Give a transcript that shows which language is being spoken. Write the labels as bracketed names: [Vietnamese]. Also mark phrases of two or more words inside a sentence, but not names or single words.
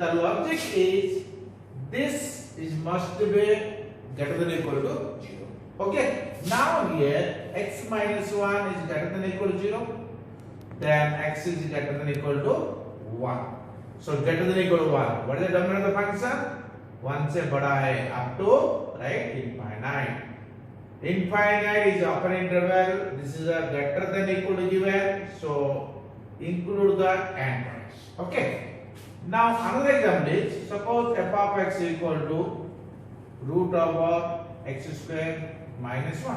[English] The logic is this is must be greater than equal to 0. Okay. Now here x minus 1 is greater than equal to 0. Then x is greater than equal to 1. So greater than equal to 1. What is the domain of the function? [Hindi] 1 से बड़ा है [English] up to right infinite. Infinite is upper interval. This is a greater than equal to given. So include the end points. Okay. Now another example is suppose f of x equal to root over x square minus 1.